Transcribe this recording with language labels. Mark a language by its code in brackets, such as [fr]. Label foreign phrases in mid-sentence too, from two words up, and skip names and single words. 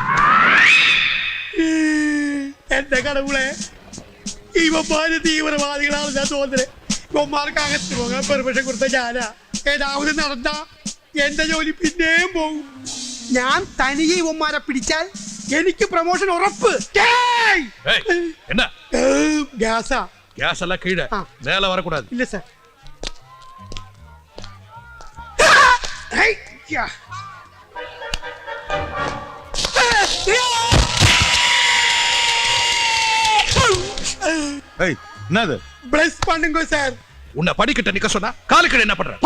[ml] എന്റെ കടവുളെ ഇവന്മാര് തീവ്രവാദികളാണ് ഞാൻ തോന്നുന്നത്. ഇവന്മാർക്ക് അകത്ത് പോകാൻ പെർമിഷൻ കൊടുത്ത ഞാനാ. ഏതാവത് നടന്ന എന്റെ ജോലി പിന്നെയും പോകും. ഞാൻ തനിയെ ഇവന്മാരെ പിടിച്ചാൽ എനിക്ക് പ്രൊമോഷൻ ഉറപ്പ്. [ta] ஏய் என்ன [ml] ഗ്യാസാ. [ta] கேஸ் எல்லாம் கீழே மேல வரக்கூடாது. [ml] ഇല്ല സാർ. [ta] என்னது ப்ளஸ் பண்ணுங்க சார். உன்னை படிக்கிட்ட நிக்க சொன்னா காலுக்கு என்ன பண்ற?